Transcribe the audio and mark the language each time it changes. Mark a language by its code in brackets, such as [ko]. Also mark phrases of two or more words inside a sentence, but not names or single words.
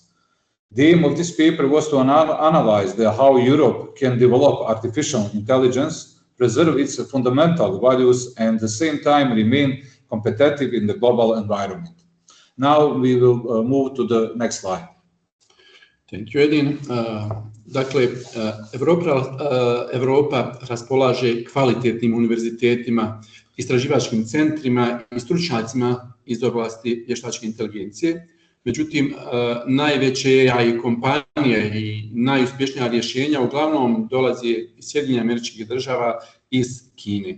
[en] The aim of this paper was to analyze how Europe can develop artificial intelligence, preserve its fundamental values, and at the same time remain competitive in the global environment. Now we will move to the next slide. Thank you, Edin. [bs] Dakle, Europa raspolaže kvalitetnim univerzitetima, istraživačkim centrima i stručnjacima iz oblasti vještačke inteligencije. Međutim, najveće AI kompanije i najuspješnija rješenja uglavnom dolaze iz SAD-a, iz Kine.